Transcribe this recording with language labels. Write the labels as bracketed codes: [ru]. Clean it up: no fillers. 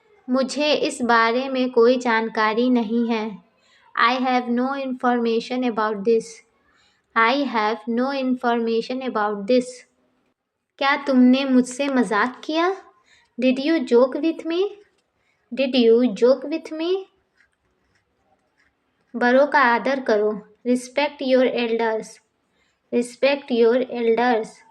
[hi] मुझे इस बारे में कोई जानकारी नहीं है। [en] I have no information about this. I have no information about this. [hi] क्या तुमने मुझसे मजाक किया? [en] Did you joke with me? Did you joke with me? [hi] बड़ों का आदर करो। [en] Respect your elders. Respect your elders.